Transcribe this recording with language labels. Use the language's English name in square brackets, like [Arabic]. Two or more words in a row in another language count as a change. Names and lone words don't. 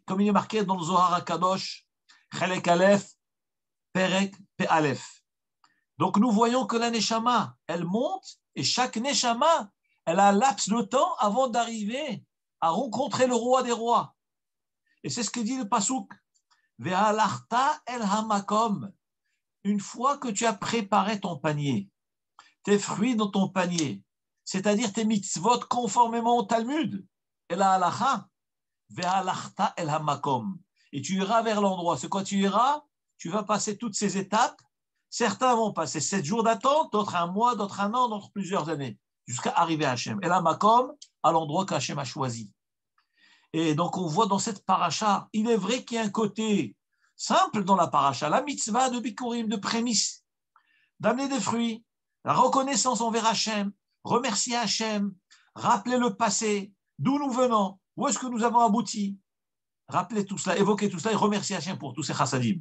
[French] Comme il est marqué dans le Zohar HaKadosh, [Hebrew] חלק א פרק פ"א. [French] Donc nous voyons que la neshama, elle monte, et chaque neshama, elle a un laps de temps avant d'arriver à rencontrer le roi des rois. Et c'est ce que dit le Pasuk. [Hebrew] והלכת אל המקום. [French] Une fois que tu as préparé ton panier, tes fruits dans ton panier, c'est-à-dire tes mitzvot conformément au Talmud, et la halacha, [Hebrew] והלכת אל המקום. [French] Et tu iras vers l'endroit. C'est quoi tu iras? Tu vas passer toutes ces étapes. Certains vont passer 7 jours d'attente, d'autres 1 mois, d'autres 1 an, d'autres plusieurs années, jusqu'à arriver à Hachem. Et la makom, à l'endroit qu'Hachem a choisi. Et donc, on voit dans cette paracha, il est vrai qu'il y a un côté simple dans la paracha, la mitzvah de Bikurim, de prémisse, d'amener des fruits, la reconnaissance envers Hachem, remercier Hachem, rappeler le passé, d'où nous venons, où est-ce que nous avons abouti, rappeler tout cela, évoquer tout cela et remercier Hachem pour tous ces chassadim.